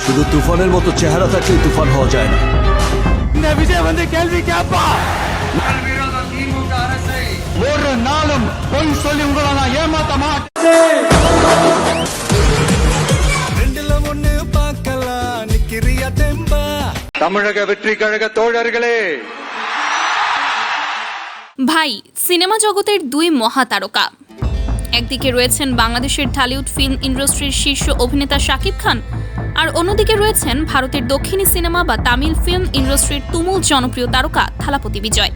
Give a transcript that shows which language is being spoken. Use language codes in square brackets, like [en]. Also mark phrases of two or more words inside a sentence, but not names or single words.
[bn] শুধু তুফানের মতো চেহারা থাকলেই তুফান হওয়া যায় না। [ta] ஒரு நாளும் பொய் சொல்லி உங்களை நான் ஏமாத்த மாட்டேன். தமிழக வெற்றி கழக தோழர்களே, [bn] ভাই, সিনেমা জগতের দুই মহাতারকা। একদিকে রয়েছেন বাংলাদেশের ঢালিউড ফিল্ম ইন্ডাস্ট্রির শীর্ষ অভিনেতা শাকিব খান, আর অন্যদিকে রয়েছেন ভারতের দক্ষিণী সিনেমা বা তামিল ফিল্ম ইন্ডাস্ট্রির তুমুল জনপ্রিয় তারকা থালাপতি বিজয়।